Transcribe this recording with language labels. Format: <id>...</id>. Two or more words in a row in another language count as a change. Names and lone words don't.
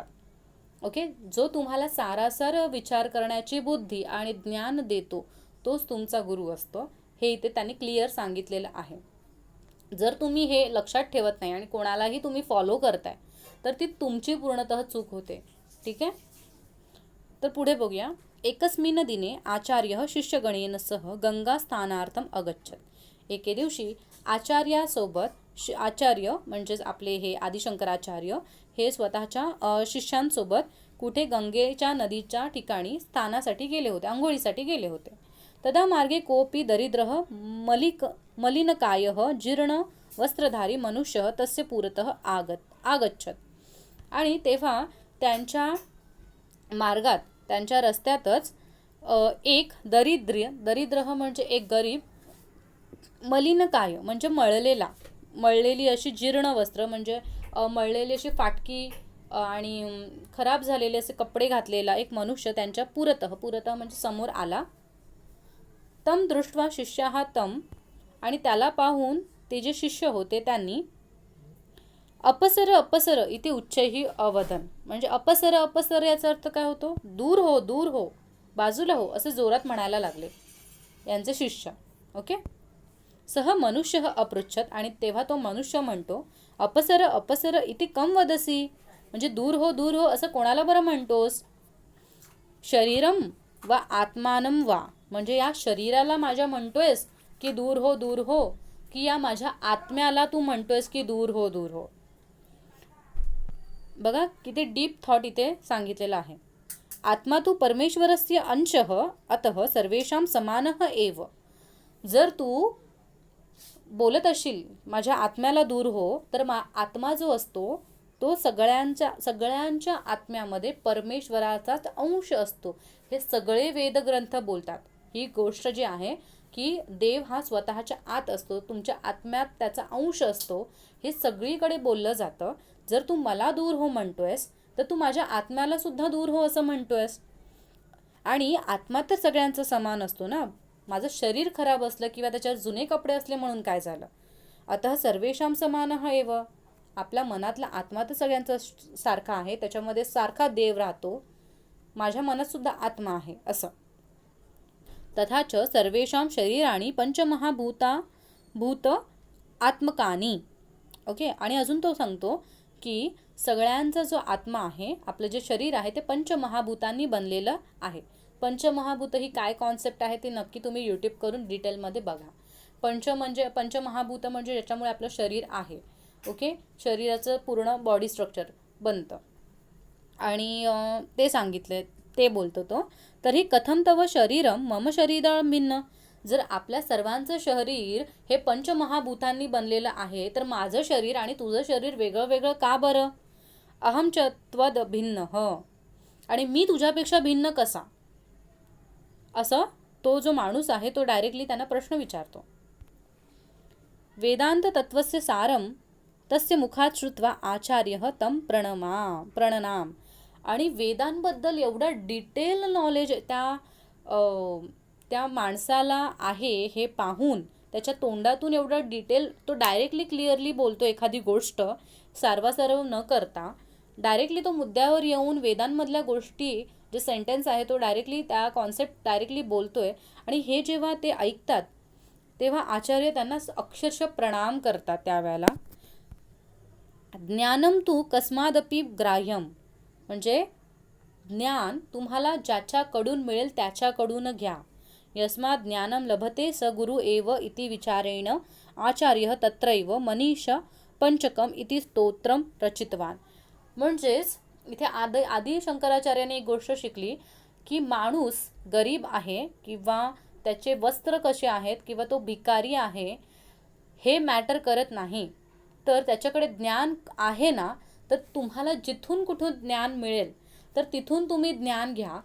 <mr>ओके, जो तुम्हाला सारासार विचार करण्याची बुद्धी आणि ज्ञान देतो तोच तुमचा गुरु असतो. हे इथे त्यांनी क्लिअर सांगितलेलं आहे. जर तुम्ही हे लक्षात ठेवत नाही आणि कोणालाही तुम्ही फॉलो करताय तर ती तुमची पूर्णतः चूक होते. ठीक आहे, तर पुढे बघूया.</mr> <sa>एकस्मिन् दिने आचार्य शिष्यगणेन सह गंगास्थानार्थम अगच्छत.</sa> <mr>एके दिवशी आचार्यासोबत, आचार्य म्हणजेच आपले हे आदिशंकराचार्य हे स्वतःच्या शिष्यांसोबत कुठे गंगेच्या नदीच्या ठिकाणी स्थानासाठी गेले होते, आंघोळीसाठी गेले होते.</mr> <sa>तदा मार्गे कोपी दरिद्रः मलिनकायः जीर्ण वस्त्रधारी मनुष्य तस्य पुरतः आगच्छत.</sa> <mr>आणि तेव्हा त्यांच्या मार्गात, त्यांच्या रस्त्यातच एक दरिद्र म्हणजे एक गरीब, मलिनकाय म्हणजे मळलेली अशी जीर्ण वस्त्र म्हणजे मळलेली अशी फाटकी आणि खराब झालेले असे कपडे घातलेला एक मनुष्य त्यांच्या पुरतः म्हणजे समोर आला.</mr> <sa>तम दृष्ट्वा शिष्याः तम,</sa> <mr>आणि त्याला पाहून ते जे शिष्य होते त्यांनी अपसर इथे</mr> <sa>उच्चैः अवदन,</sa> <mr>म्हणजे अपसर याचा अर्थ काय होतो, दूर हो, बाजूला हो, असे जोरात म्हणायला लागले यांचे शिष्य. ओके,</mr> <sa>सह मनुष्य अपृच्छत,</sa> <mr>आणि तेव्हा तो मनुष्य म्हणतो</mr> <sa>अपसर इति कम वदसी,</sa> <mr>म्हणजे दूर हो असं कोणाला बरं म्हणतोस.</mr> <sa>शरीरम वा आत्मानं वा</sa> <mr>म्हणजे या शरीराला माझ्या म्हणतोयस की दूर हो दूर हो, की या माझ्या आत्म्याला तू म्हणतोयस की दूर हो दूर हो. बघा किती</mr> <en>deep thought</en> <mr>इथे सांगितलेला आहे.</mr> <sa>आत्मा तू परमेश्वरस्य अंशः अतः सर्वेषां समानः एव.</sa> <mr>जर तू बोलत असशील माझ्या आत्म्याला दूर हो, तर आत्मा जो असतो तो सगळ्यांच्या आत्म्यामध्ये परमेश्वराचाच अंश असतो. हे सगळे वेदग्रंथ बोलतात. ही गोष्ट जी आहे की देव हा स्वतःच्या आत असतो, तुमच्या आत्म्यात त्याचा अंश असतो, हे सगळीकडे बोललं जातं. जर तू मला दूर हो म्हणतोयस तर तू माझ्या आत्म्याला सुद्धा दूर हो असं म्हणतोयस. आणि आत्मा तर सगळ्यांचा समान असतो ना. माझं शरीर खराब असलं किंवा त्याच्यावर जुने कपडे असले म्हणून काय झालं.</mr> <sa>अतः सर्वेषां समानः एव.</sa> <mr>आपल्या मनातला आत्मा तर सगळ्यांचा सारखा आहे, त्याच्यामध्ये सारखा देव राहतो. माझ्या मनात सुद्धा आत्मा आहे असं.</mr> <sa>तथाच सर्वेषां शरीराणी भूत आत्मकानी.</sa> <mr>ओके. आणि अजून तो सांगतो की सगळ्यांचा जो आत्मा आहे, आपलं जे शरीर आहे ते पंचमहाभूतांनी बनलेलं आहे. पंचमहाभूत ही काय कॉन्सेप्ट आहे ते नक्की तुम्ही यूट्यूब करून डिटेलमध्ये बघा. पंचमहाभूत म्हणजे ज्याच्यामुळे आपलं शरीर आहे. ओके. शरीराचं पूर्ण</mr> <en>body structure</en> <mr>बनतं आणि ते सांगितले, ते बोलतो तो.</mr> <sa>तरी कथम तव शरीरम मम शरीरम भिन्न.</sa> <mr>जर आपल्या सर्वांचं शरीर हे पंचमहाभूतांनी बनलेलं आहे, तर माझं शरीर आणि तुझं शरीर वेगळं वेगळं का बरं.</mr> <sa>अहम च त्वद भिन्न</sa> <mr>आणि मी तुझ्यापेक्षा भिन्न कसा, असं तो जो माणूस आहे तो डायरेक्टली त्यांना प्रश्न विचारतो.</mr> <sa>वेदांत तत्वस्य सारम तस्य मुखात श्रुत्वा आचार्य तम प्रणनाम.</sa> <mr>आणि वेदांबद्दल एवढं</mr> <en>detail knowledge</en> <mr>त्या माणसाला आहे हे पाहून, त्याच्या तोंडातून एवढं डिटेल तो</mr> <en>directly clearly</en> <mr>बोलतो. एखादी गोष्ट सारवासारव न करता डायरेक्टली तो मुद्द्यावर येऊन वेदांमधल्या गोष्टी, जे सेंटेन्स आहे तो डायरेक्टली त्या</mr> <en>concept directly</en> <mr>बोलतोय. आणि हे जेव्हा ते ऐकतात तेव्हा आचार्य त्यांना अक्षरशः प्रणाम करतात त्यावेळेला.</mr> <sa>ज्ञानम तू कस्मादपि ग्राह्यम.</sa> <mr>म्हणजे ज्ञान तुम्हाला ज्याच्याकडून मिळेल त्याच्याकडून घ्या.</mr> <sa>यस्मात् ज्ञानम लभते स गुरु एव इति विचारेण आचार्य तत्रैव मनीष पंचकम इति स्तोत्रम रचितवान.</sa> <mr>म्हणजेच इथे आदी शंकराचार्याने एक गोष्ट शिकली की माणूस गरीब आहे किंवा त्याचे वस्त्र कसे आहेत किंवा तो भिकारी आहे हे मॅटर करत नाही. तर त्याच्याकडे ज्ञान आहे ना, तर तुम्हाला जिथून कुठून ज्ञान मिळेल तर तिथून तुम्ही ज्ञान घ्या.</mr>